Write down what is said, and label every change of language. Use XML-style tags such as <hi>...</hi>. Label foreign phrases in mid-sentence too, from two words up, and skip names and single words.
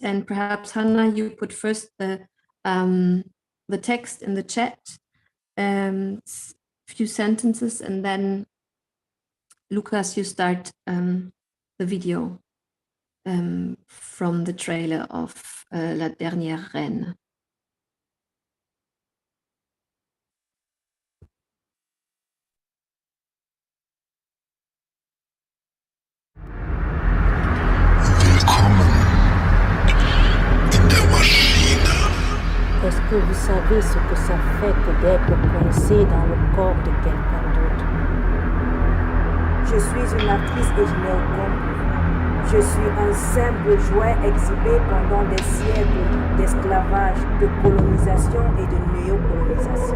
<en>And perhaps Hannah, you put first the text in the chat, few sentences, and then Lucas, you start the video from the trailer of La Dernière Reine.</en> <de>Willkommen in der Maschine.</de> <fr>Est-ce que vous savez ce que ça fait que d'être coincé dans le corps de quelqu'un d'autre? Je suis une actrice et je n'ai aucun pouvoir. Je suis un simple jouet exhibé pendant des siècles d'esclavage, de colonisation et de néocolonisation.</fr>